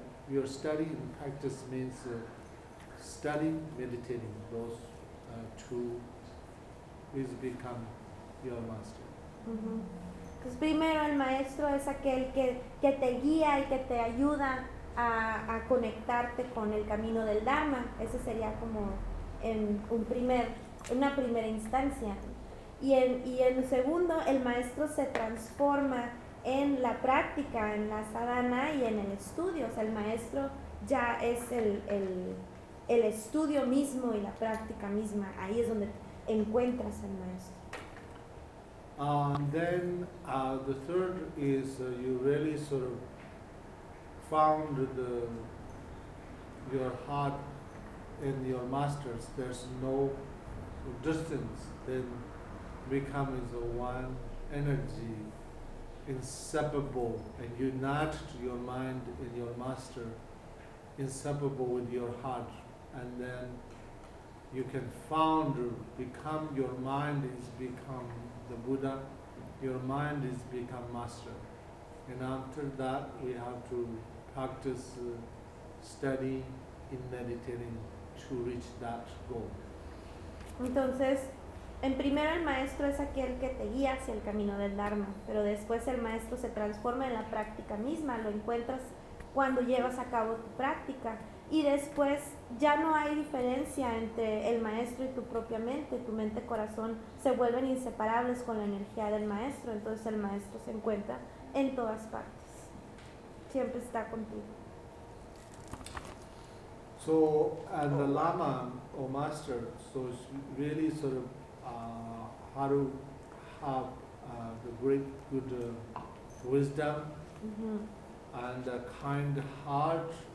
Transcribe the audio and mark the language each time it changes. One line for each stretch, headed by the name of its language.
English: Your study and practice means study, meditating, those two is become your master.
Spanish: Pues primero el maestro es aquel que te guía y que te ayuda a conectarte con el camino del Dharma. Ese sería como una primera instancia. Y en segundo, el maestro se transforma en la práctica, en la sadhana y en el estudio. O sea, el maestro ya es el estudio mismo y la práctica misma. Ahí es donde encuentras al maestro.
English: The third is you really sort of found your heart in your masters. There's no distance. Then becomes a one energy, inseparable, and unite your mind in your master, inseparable with your heart, and then you can become your mind is become the Buddha, your mind is become master. And after that, we have to practice, study in meditating to reach that goal.
Spanish: Entonces, en primero el maestro es aquel que te guía hacia el camino del Dharma, pero después el maestro se transforma en la práctica misma, lo encuentras cuando llevas a cabo tu práctica. Y después ya no hay diferencia entre el maestro y tu propia mente. Tu mente y corazón se vuelven inseparables con la energía del maestro. Entonces el maestro se encuentra en todas partes. Siempre está contigo.
English: So, and the lama or master, so it's really sort of how to have the great good wisdom and a kind heart.